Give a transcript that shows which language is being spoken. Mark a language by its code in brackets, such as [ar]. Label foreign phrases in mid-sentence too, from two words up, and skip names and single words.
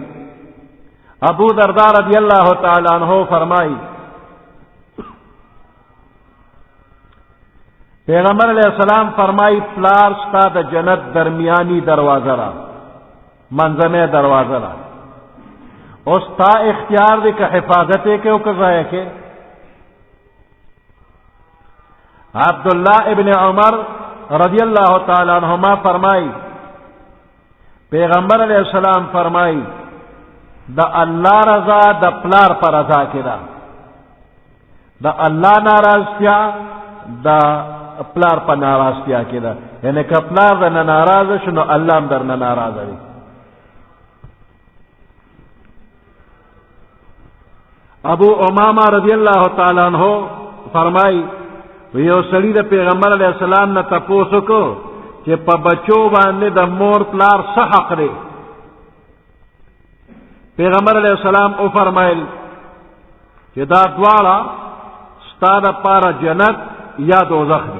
[ps] ابو درداء [ar] رضی الله تعالی عنہ [ps] فرمایي پیغمبر [ar] علیہ السلام [ps] فرمایي پلار ستا د جنت درمیانی دروازه را منځنۍ دروازه را او ستا اختیار دی که حفاظت یې کې او که ضایع کې. عبداللہ ابن عمر [ar] رضی اللہ تعالی عنہما [ps] فرمائی پیغمبر [ar] علیہ السلام [ps] فرمائی دا اللہ رضا دا پلار پر رضا کرا، دا اللہ ناراضتیا دا پلار پر ناراضتیا کرا، یعنی که پلار دا ناراض شنو اللہ هم در ناراض دی. ابو امامہ [ar] رضی اللہ تعالی عنہ [ps] فرمائی یو سړی د پیغمبر [ar] علیہ السلام [ps] نه تپوس وکړو چې په بچو باندې د مور پلار څه حق دی؟ پیغمبر [ar] علیہ السلام [ps] او فرمایل چې دا دواړه ستا دپاره جنت یا دوزخ دی.